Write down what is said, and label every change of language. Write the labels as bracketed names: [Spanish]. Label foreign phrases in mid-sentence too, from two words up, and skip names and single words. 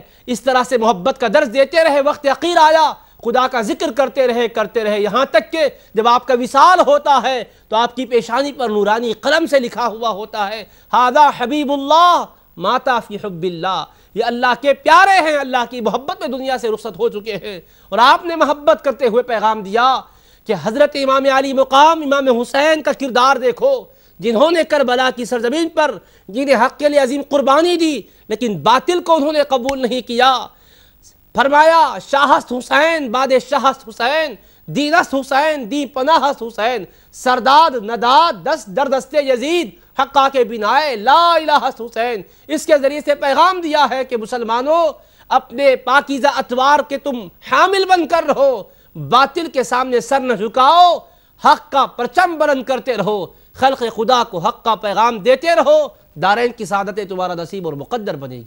[Urdu] اس طرح سے محبت کا درس دیتے رہے، وقت عقیر آیا، خدا کا ذکر کرتے رہے، یہاں تک کہ جب آپ کا وصال ہوتا ہے تو آپ کی پیشانی پر نورانی قلم سے لکھا ہوا ہوتا ہے، [Arabic] ھذا حبیب اللہ ماتا فی حب اللہ، [Urdu] یہ اللہ کے پیارے ہیں، اللہ کی محبت میں دنیا سے رخصت ہو چکے ہیں۔ اور آپ نے محبت کرتے ہوئے پیغام دیا کہ حضرت امام علی مقام، امام حسین کا کردار دیکھو، جنہوں نے کربلا کی سرزمین پر جنہیں حق کے لیے عظیم قربانی دی لیکن باطل کو انہوں نے قبول نہیں کیا۔ [Persian] فرمایا شاہست حسین بعد شاہست حسین، دینست حسین دی پناہست حسین، سرداد نداد دست در دست یزید، حقا کے بنائے لا الہ حسین۔ [Urdu] اس کے ذریعے سے پیغام دیا ہے کہ مسلمانوں اپنے پاکیزہ اطوار کے تم حامل بن کر رہو، باطل کے سامنے سر نہ جھکاؤ، حق کا پرچم بلند کرتے رہو، خلق خدا کو حق کا پیغام دیتے رہو، دارین کی سعادت تمہارا نصیب اور مقدر بنے گی۔